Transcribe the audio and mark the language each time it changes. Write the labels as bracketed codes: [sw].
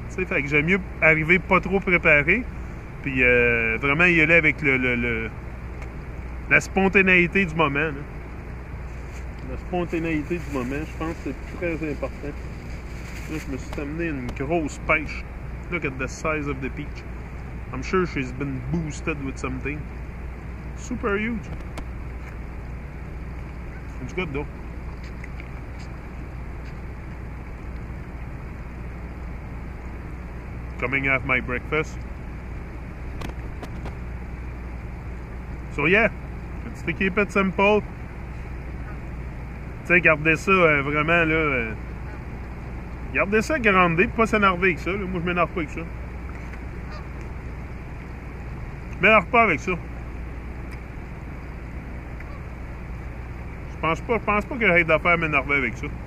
[fr] Tu sais, fait que j'aime mieux arriver pas trop préparé, puis vraiment y aller avec la spontanéité du moment. Là. La spontanéité du moment, je pense que c'est très important. Là, je me suis amené une grosse pêche. [en] Look at the size of the peach. I'm sure she's been boosted with something. Super huge. It's good though. coming off my breakfast. So yeah, it's to keep it simple. [fr] Tu sais, gardez ça vraiment là. Gardez ça grandé, pas s'énerver avec ça. Là. Moi, je m'énerve pas avec ça. Je m'énerve pas avec ça. Je pense pas que j'ai d'affaires à m'énerver avec ça.